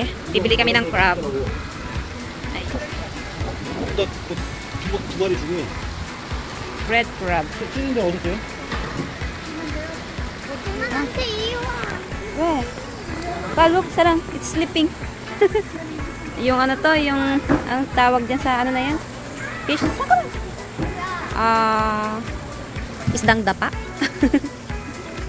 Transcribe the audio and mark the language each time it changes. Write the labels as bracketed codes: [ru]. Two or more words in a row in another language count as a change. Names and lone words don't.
[tl] Bibili kami ng crab. Ay, [ko] 두 마리 중에 [en] bread crab. [ko] 찌는데 어딨어요? [en] Where? Look, sarang. It's sleeping. [tl] Yung ano to, yung ang tawag dyan sa ano na yan? Fish? Isdang dapa.